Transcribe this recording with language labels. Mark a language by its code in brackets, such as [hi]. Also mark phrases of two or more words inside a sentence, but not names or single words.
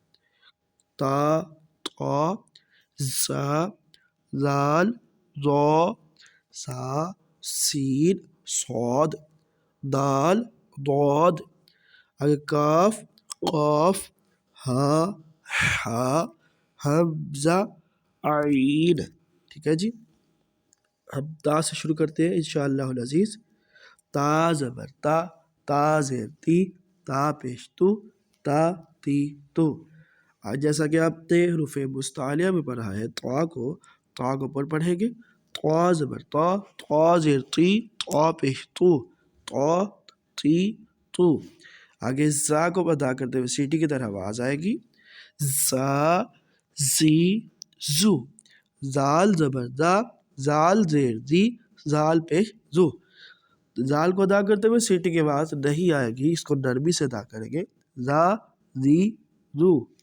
[ur] تا، طا، ظا، ذال، ظا، سا، سین، صاد، دال، ضاد۔ اگر کاف، قاف، ہا، حا، حمزہ، عین۔ ٹھیک ہے جی، ہم تا سے شروع کرتے ہیں انشاءاللہ العزیز۔ تا زبر تا، تا زیر تی، تا پیش تو، تا تی تو۔ آج جیسا کہ آپ نے حروف مستعلیہ میں پڑھا ہے، تا کو اوپر پڑھیں گے۔ تا زبر تا، تا زیر تی، تا پیش تو، تا تی تو۔ آگے زا کو ادا کرتے ہوئے سیٹی کی طرح آواز آئے گی، زا، زی، زو۔ زال زبر زا، زال زیر زی، زال پیش زو۔ زال کو ادا کرتے ہوئے سیٹی کے بعد نہیں آئے گی، اس کو نرمی سے ادا کریں گے، زا، زی، زو۔